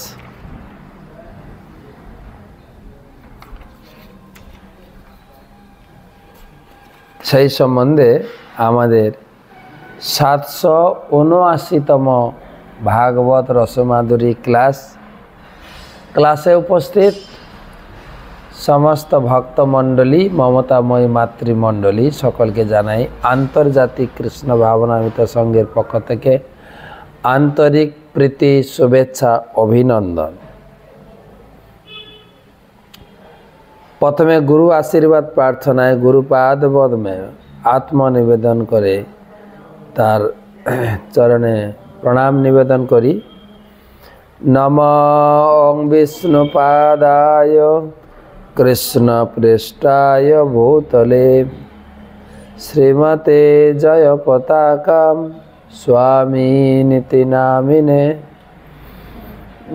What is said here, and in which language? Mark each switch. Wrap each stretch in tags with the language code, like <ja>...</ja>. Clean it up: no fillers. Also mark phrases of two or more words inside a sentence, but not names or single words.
<bn>সেই সম্বন্ধে আমাদের 779তম ভাগবত রসমাধুরী ক্লাসে উপস্থিত সমস্ত ভক্ত মণ্ডলী মমতাময়ী মাতৃমণ্ডলী সকল কে জানাই আন্তর্জাতিক কৃষ্ণ ভাবনামৃত সংঘের পক্ষ থেকে আন্তরিক প্রীতি শুভেচ্ছা অভিনন্দন। প্রথমে গুরু আশীর্বাদ প্রার্থনায় গুরুপাদ পদ মে আত্মনিবেদন করে তার চরণে প্রণাম নিবেদন করি।</bn> <sa>नमः विष्णुपादाय कृष्ण पृष्ठाय भूतले श्रीमते जय पताका स्वामी निति नामिने।</sa>